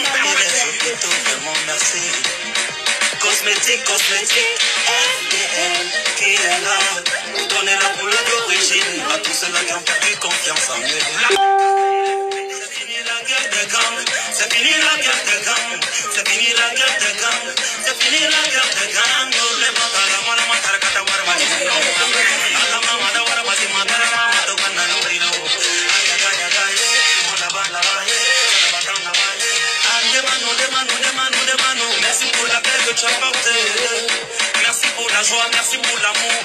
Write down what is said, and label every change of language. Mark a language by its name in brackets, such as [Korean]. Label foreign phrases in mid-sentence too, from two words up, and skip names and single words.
[French] Et les hôpitaux, vraiment merci. Cosmétique, FDL, qui est là, nous donner la couleur d'origine à tous ceux-là qui ont perdu confiance en eux. C'est fini la guerre des gangs, c'est fini la guerre des gangs, c'est fini la guerre des gangs, c'est fini la guerre des gangs. Les matala, mala matala, katawara, matala, mala wara, matala, matokana, nurino. Merci pour la paix que tu as portée. Merci pour la joie, merci pour l'amour.